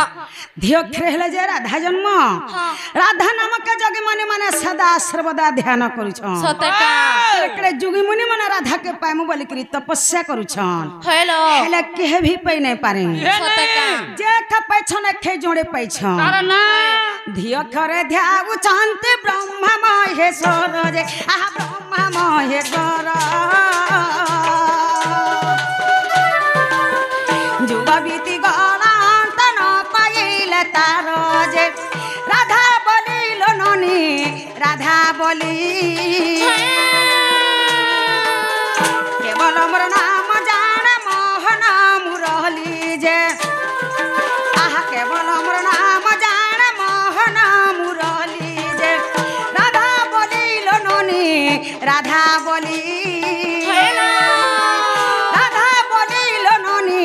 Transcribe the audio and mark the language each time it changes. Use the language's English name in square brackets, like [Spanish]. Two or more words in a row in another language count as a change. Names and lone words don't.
[Odia] ଧୀ ଅକ୍ଷର ହେଲେ ଯେ ରାଧା ଜନ୍ମ हाँ ରାଧା ନାମକ ଯୋଗୀ ମୁନି ମାନେ ସଦା ସର୍ବଦା ଧ୍ୟାନ କରୁଛନ୍ सतका ଏକଡେ ଯୋଗୀ ମୁନି ମାନେ ରାଧା କେ ପାଇମୁ ବୋଲିକିରି ତପସ୍ୟା କରୁଛନ୍ हेलो ହେଲେ କେହି ବି ପାଇ ନାଇଁ ପାରେ सतका ଯେ କା ପାଇଛନ୍ ଏଖେ ଯୋଡ଼େ ପାଇଛନ୍ तारा ना ଧୀ ଅକ୍ଷରେ ଧ୍ୟାଉଛନ୍ତି ବ୍ରହ୍ମା ମହେଶ୍ୱର ଯେ ଆହା ବ୍ରହ୍ମା ମହେଶ୍ୱର ଯୁଗ ବିତି ଗଲା ଅନ୍ତ ନ ପାଇଲେ ତାର ଯେ ରାଧା ବୋଲିଲ ନନି ରାଧା ବୋଲି କେବଳ ମୋର ନାମ ଜାଣ ମୋହନ ମୁରଲି ଯେ ଆହା କେବଳ ମୋର ନାମ ଜାଣ ମୋହନ ମୁରଲି ଯେ ରାଧା ବୋଲିଲ ନନି ରାଧା ବୋଲି ରାଧା ବୋଲିଲ ନନି